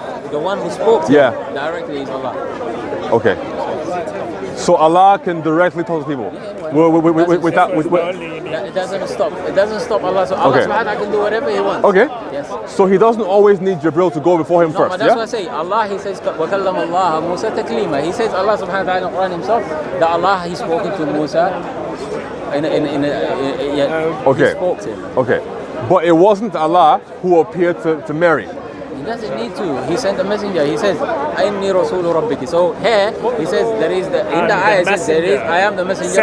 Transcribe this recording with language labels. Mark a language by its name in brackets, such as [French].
[English] The one who spoke to Yeah. him directly is Allah. Okay. So Allah can directly talk to people. Without. It doesn't stop. It doesn't stop Allah. So Allah Okay. subhanahu wa ta'ala can do whatever He wants. Okay. Yes. So he doesn't always need Jibril to go before him No, first, but that's what I say. [Arabic] Allah, [English] He says, [Arabic] وَكَلَّمَ اللَّهَ مُوسَى تَكْلِيمًا. [English] He says, Allah subhanahu wa ta'ala in the Quran Himself, that Allah, He's spoken to Musa Okay. He spoke to him. Okay. But it wasn't Allah who appeared to Mary. He doesn't need to. He sent a messenger. He says, [Arabic] "Inni Rasulu Rabbiki." [English] So here he says there is the in the ayah it says there is I am the messenger